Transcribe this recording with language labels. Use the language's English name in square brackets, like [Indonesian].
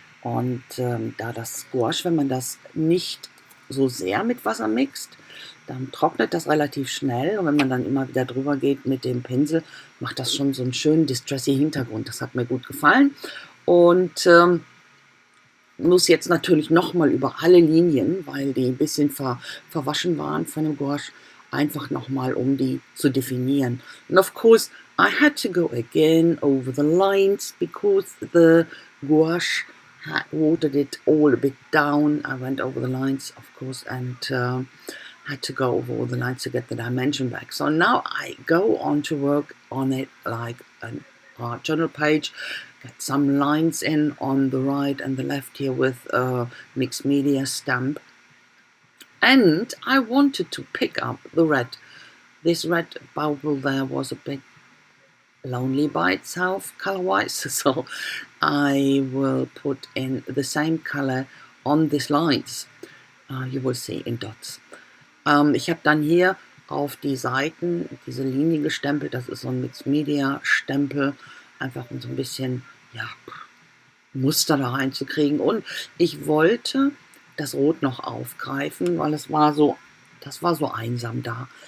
[German] Und da das Gouache, wenn man das nicht so sehr mit Wasser mixt, dann trocknet das relativ schnell, und wenn man dann immer wieder drüber geht mit dem Pinsel, macht das schon so einen schönen distressy Hintergrund. Das hat mir gut gefallen, und muss jetzt natürlich nochmal über alle Linien, weil die ein bisschen verwaschen waren von dem Gouache, einfach nochmal, um die zu definieren. [English] And of course, I had to go again over the lines because the gouache had watered it all a bit down. I went over the lines, of course, and had to go over all the lines to get the dimension back. So now I go on to work on it like an art journal page, get some lines in on the right and the left here with a mixed media stamp. And I wanted to pick up the red. This red bubble there was a bit lonely by itself color-wise, so I will put in the same color on these lines. You will see in dots. [German] Ich habe dann hier auf die Seiten diese Linie gestempelt. Das ist so ein Mixed Media Stempel, einfach um so ein bisschen Muster da reinzukriegen. Und ich wollte das Rot noch aufgreifen, weil das war so einsam da.